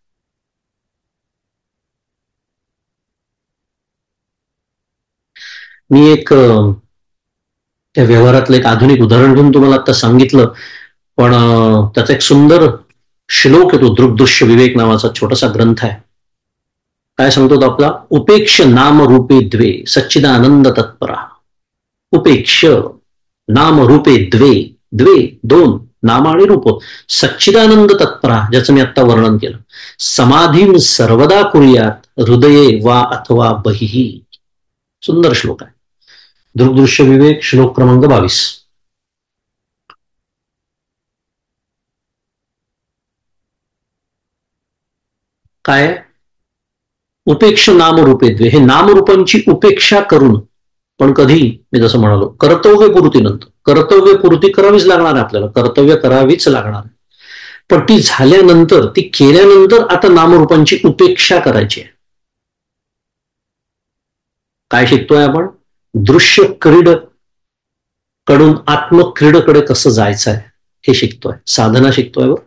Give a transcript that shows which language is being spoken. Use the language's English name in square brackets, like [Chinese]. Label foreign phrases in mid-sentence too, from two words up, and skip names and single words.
[Marathi] मी एक त्या व्यवहारातलं एक आधुनिक उदाहरण घेऊन तुम्हाला आता सांगितलं, पण त्याचा एक सुंदर श्लोक येतो, दृग्दृश्य विवेक नावाचा छोटासा ग्रंथ आहे. काय सांगतो तो आपला, [Sanskrit] उपेक्ष नाम रूपे द्वे सच्चिदानंद तत्परा. उपेक्ष नाम रूपे द्वे, [Marathi] द्वे दोन, नाम आणि रूप, [Sanskrit] सच्चिदानंद तत्परा, [Marathi] ज्याचं मी आता वर्णन केलं. [Sanskrit] समाधी सर्वदा कुर्यात हृदये वा अथवा बहिही. [Marathi] सुंदर श्लोक आहे. दृग्दृश्य विवेक श्लोक क्रमांक 22. काय, [Sanskrit] उपेक्ष नामरूपे द्वे, [Marathi] हे नामरूपांची उपेक्षा करून, पण कधी, मी जसं म्हणालो, कर्तव्यपूर्तीनंतर. कर्तव्यपूर्ती करावीच लागणार आहे आपल्याला, कर्तव्य करावीच लागणार आहे, पण ती झाल्यानंतर, ती केल्यानंतर आता नामरूपांची उपेक्षा करायची आहे. काय शिकतोय आपण, दृश्य क्रीड कडून आत्मक्रीडकडे कसं जायचं आहे हे शिकतोय, साधना शिकतोय.